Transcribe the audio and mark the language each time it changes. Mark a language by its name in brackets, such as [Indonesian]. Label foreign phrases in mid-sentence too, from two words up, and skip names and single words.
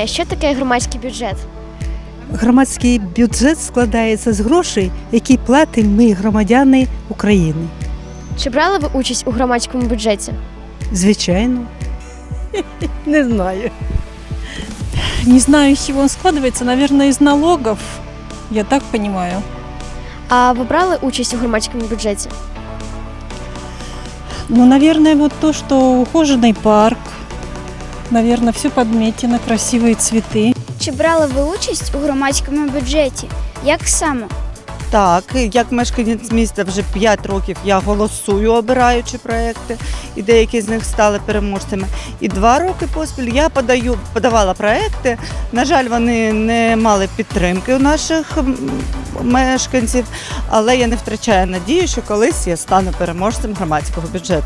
[Ukrainian] Що таке громадський бюджет? Громадський бюджет складається з грошей, які платимо ми, громадяни України. Чи брали ви участь у громадському бюджеті? Звичайно. [Russian] Не знаю. Не знаю, из чего он складывается. Наверное, из налогов. Я так понимаю. [Ukrainian] А ви брали участь у громадському бюджеті? [Russian] Ну, наверное, вот то, что ухоженный парк. Наверное, все подметено, красивые цветы. [Ukrainian] Чи брали ви участь у громадському бюджеті? Як саме? Так, як мешканець міста вже 5 років я голосую, обираючи проекти, і деякі з них стали переможцями. І 2 роки поспіль я подавала проекти. На жаль, вони не мали підтримки у наших мешканців, але я не втрачаю надію, що колись я стану переможцем громадського бюджету.